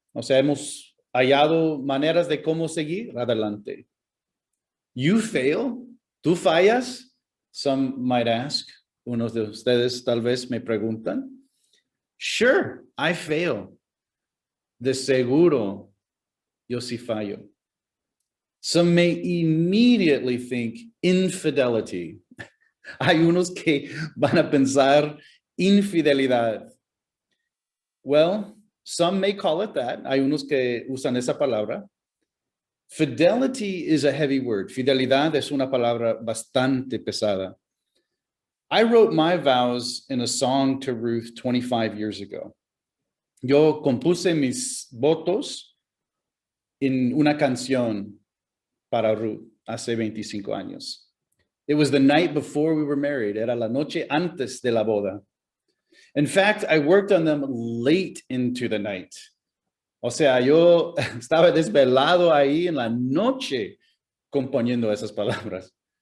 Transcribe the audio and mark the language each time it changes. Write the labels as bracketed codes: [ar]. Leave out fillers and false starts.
[es] O sea, hemos hallado maneras de cómo seguir adelante. [en] You fail, [es] tú fallas, [en] some might ask. [es] Unos de ustedes tal vez me preguntan. [en] Sure, I fail. [es] De seguro, yo sí fallo. [en] Some may immediately think infidelity. [es] Hay unos que van a pensar infidelidad. [en] Well, some may call it that. [es] Hay unos que usan esa palabra. [en] Fidelity is a heavy word. [es] Fidelidad es una palabra bastante pesada. [en] I wrote my vows in a song to Ruth 25 years ago. [es] Yo compuse mis votos en una canción para Ruth hace 25 años. [en] It was the night before we were married. [es] Era la noche antes de la boda. [en] In fact, I worked on them late into the night. [es] O sea, yo estaba desvelado ahí en la noche componiendo esas palabras.